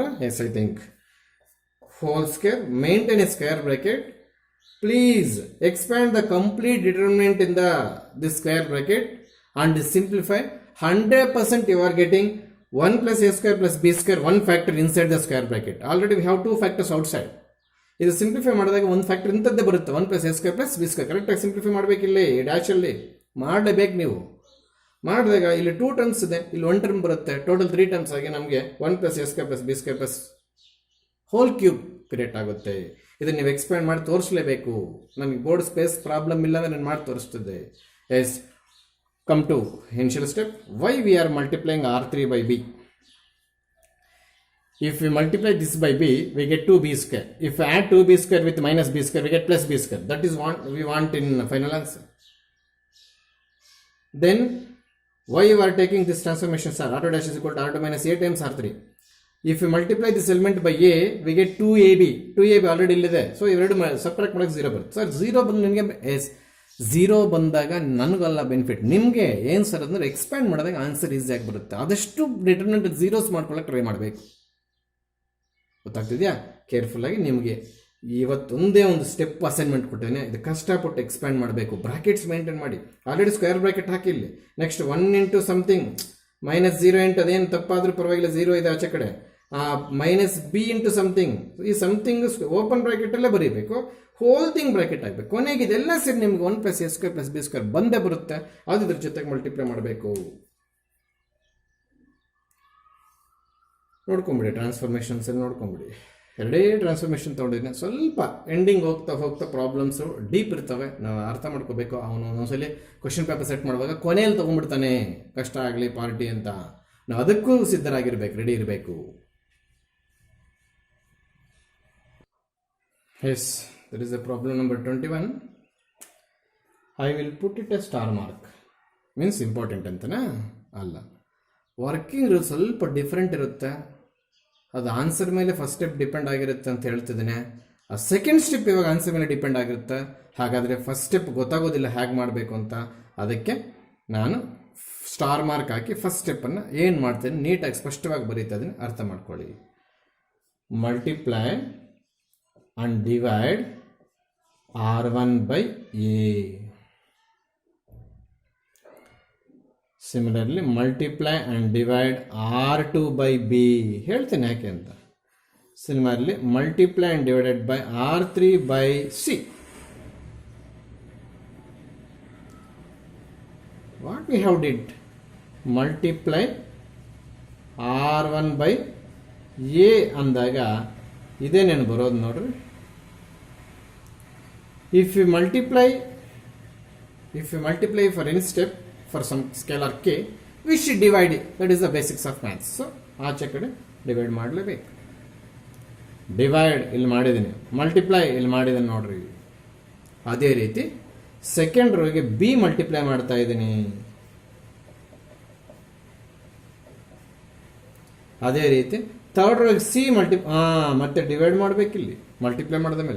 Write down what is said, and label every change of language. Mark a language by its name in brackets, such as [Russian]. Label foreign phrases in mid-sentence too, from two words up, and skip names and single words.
[English] Yes, I think. Whole square. Maintain a square bracket. Please expand the complete determinant in this square bracket and simplify. 100% you are getting 1 plus a square plus b square, one factor inside the square bracket. Already we have two factors outside. [Kannada] ಇದು ಸಿಂಪ್ಲಿಫೈ ಮಾಡಿದಾಗ ಒಂದು ಫ್ಯಾಕ್ಟರ್ ಇಂಥದ್ದೇ ಬರುತ್ತೆ, [English] 1 plus a square plus b square. [Kannada] ಕರೆಕ್ಟಾಗಿ ಸಿಂಪ್ಲಿಫೈ ಮಾಡಬೇಕಿಲ್ಲ, ಡ್ಯಾಶಲ್ಲಿ ಮಾಡಲೇಬೇಕು ನೀವು. ಮಾಡಿದಾಗ ಇಲ್ಲಿ 2 ಟರ್ಮ್ಸ್ ಇದೆ, ಇಲ್ಲಿ 1 ಟರ್ಮ್ ಬರುತ್ತೆ, ಟೋಟಲ್ 3 ಟರ್ಮ್ಸ್ ಆಗಿ ನಮಗೆ [English] 1 plus a square plus [Kannada] b square plus [English] whole cube create [Kannada] ಆಗುತ್ತೆ. ಇದನ್ನು ನೀವು ಎಕ್ಸ್ಪ್ಯಾಂಡ್ ಮಾಡಿ ತೋರಿಸಲೇಬೇಕು. ನನಗೆ [English] board space problem [Kannada] ಇಲ್ಲ ಅಂದರೆ ನಾನು ಮಾಡಿ ತೋರಿಸ್ತಿದ್ದೆ. [English] ಎಸ್, come to initial step. Why we are multiplying R3 by B? If we multiply this by B, we get 2b square. If we add 2b square with minus b square, we get plus b square. That is what we want in final answer. Then, why you are taking this transformation, sir? R2 dash is equal to R2 minus a times R3. If we multiply this element by a, we get 2ab. [Kannada] 2ab already illide. So, ಇವೆರಡು ಸಪರೇಟ್ ಮಾಡೋಕೆ 0 ಬರುತ್ತೆ. ಸರ್ 0 ಬಂದು ನಿಮಗೆ ಎಸ್ 0 ಬಂದಾಗ ನನಗಲ್ಲ ಬೆನಿಫಿಟ್, ನಿಮಗೆ ಏನು ಸರ್ ಅಂದರೆ ಎಕ್ಸ್ಪ್ಯಾಂಡ್ ಮಾಡಿದಾಗ ಆನ್ಸರ್ ಈಸಿಯಾಗಿ ಬರುತ್ತೆ. ಆದಷ್ಟು [English] determinant zeros [Kannada] ಮಾಡ್ಕೊಳ್ಳೋಕೆ ಟ್ರೈ ಮಾಡಬೇಕು. ಗೊತ್ತಾಗ್ತಿದೆಯಾ? ಕೇರ್ಫುಲ್ಲಾಗಿ ನಿಮಗೆ ಇವತ್ತೊಂದೇ ಒಂದು [English] step assignment [Kannada] ಕೊಟ್ಟೇನೆ, ಇದು ಕಷ್ಟಪಟ್ಟು ಎಕ್ಸ್ಪ್ಯಾಂಡ್ ಮಾಡಬೇಕು. [English] brackets maintain [Kannada] ಮಾಡಿ. ಆಲ್ರೆಡಿ [English] square bracket [Kannada] ಹಾಕಿಲ್ಲ. [English] next 1 into something minus 0 into [Kannada] ಅದೇನು ತಪ್ಪಾದರೂ ಪರವಾಗಿಲ್ಲ, 0 ಇದೆ ಆಚೆ ಕಡೆ. [English] minus b into something, [Kannada] ಈ [English] something open [Kannada] ಬ್ರಾಕೆಟಲ್ಲೇ ಬರೀಬೇಕು, [English] whole thing bracket [Kannada] ಆಗಬೇಕು. ಕೊನೆಗೆ ಇದೆಲ್ಲ ಸೇರಿ ನಿಮ್ಗೆ [English] 1 plus a square plus b square [Kannada] ಬಂದೇ ಬರುತ್ತೆ. ಅದು ಇದ್ರ ಜೊತೆಗೆ ಮಲ್ಟಿಪ್ಲೈ ಮಾಡಬೇಕು. ನೋಡ್ಕೊಂಬಿಡಿ, ಟ್ರಾನ್ಸ್ಫಾರ್ಮೇಷನ್ಸ್ ಎಲ್ಲ ನೋಡ್ಕೊಂಬಿಡಿ. ಎರಡೇ ಟ್ರಾನ್ಸ್ಫಾರ್ಮೇಷನ್ ತೊಗೊಂಡಿದ್ದೀನಿ. ಸ್ವಲ್ಪ ಎಂಡಿಂಗ್ ಹೋಗ್ತಾ ಪ್ರಾಬ್ಲಮ್ಸು ಡೀಪ್ ಇರ್ತವೆ, ನಾವು ಅರ್ಥ ಮಾಡ್ಕೋಬೇಕು. ಅವನು ಒಂದೊಂದ್ಸಲಿ [English] question paper set [Kannada] ಮಾಡುವಾಗ ಕೊನೆಯಲ್ಲಿ ತೊಗೊಂಡ್ಬಿಡ್ತಾನೆ, ಕಷ್ಟ ಆಗಲಿ ಪಾರ್ಟಿ ಅಂತ. ನಾವು ಅದಕ್ಕೂ ಸಿದ್ಧರಾಗಿರ್ಬೇಕು, ರೆಡಿ ಇರಬೇಕು. [English] ಎಸ್, that is the problem number 21. I will put it a star mark. Means important ಅಂತನಾ? [Kannada] ಅಲ್ಲ, [English] working rule [Kannada] ಸ್ವಲ್ಪ ಡಿಫ್ರೆಂಟ್ ಇರುತ್ತೆ. ಅದು ಆನ್ಸರ್ ಮೇಲೆ [English] first step depend [Kannada] ಆಗಿರುತ್ತೆ ಅಂತ ಹೇಳ್ತಿದ್ದೇನೆ. ಆ [English] second step [Kannada] ಇವಾಗ ಆನ್ಸರ್ ಮೇಲೆ ಡಿಪೆಂಡ್ ಆಗಿರುತ್ತೆ. ಹಾಗಾದರೆ [English] first step [Kannada] ಗೊತ್ತಾಗೋದಿಲ್ಲ ಹೇಗೆ ಮಾಡಬೇಕು ಅಂತ. ಅದಕ್ಕೆ ನಾನು [English] star mark [Kannada] ಹಾಕಿ ಫಸ್ಟ್ ಸ್ಟೆಪ್ಪನ್ನು ಏನು ಮಾಡ್ತೇನೆ ನೀಟಾಗಿ ಸ್ಪಷ್ಟವಾಗಿ ಬರೀತಾ ಇದನ್ನು ಅರ್ಥ ಮಾಡ್ಕೊಳ್ಳಿ. [English] multiply and divide R1 by A. Similarly, multiply and divide R2 by B. [Kannada] ಹೇಳ್ತೀನಿ ಯಾಕೆ ಅಂತ. [English] Similarly, multiply and divided by R3 by C. What we have did? Multiply R1 by A [Kannada] ಅಂದಾಗ ಇದೇನೇನು ಬರೋದು ನೋಡ್ರಿ. [English] If you multiply for any step for some scalar k, we should divide it. That is the basics of maths. [Kannada] So ಆಚೆ ಕಡೆ ಡಿವೈಡ್ ಮಾಡಲೇಬೇಕು. ಡಿವೈಡ್ ಇಲ್ಲಿ ಮಾಡಿದ್ದೀನಿ, ಮಲ್ಟಿಪ್ಲೈ ಇಲ್ಲಿ ಮಾಡಿದ್ದೀನಿ ನೋಡ್ರಿ. ಅದೇ ರೀತಿ ಸೆಕೆಂಡ್ ರೋಗೆ ಬಿ ಮಲ್ಟಿಪ್ಲೈ ಮಾಡ್ತಾ ಇದ್ದೀನಿ. ಅದೇ ರೀತಿ ಥರ್ಡ್ ರೋಗೆ ಸಿ ಮತ್ತೆ ಡಿವೈಡ್ ಮಾಡಬೇಕಿಲ್ಲಿ ಮಲ್ಟಿಪ್ಲೈ ಮಾಡಿದ ಮೇಲೆ.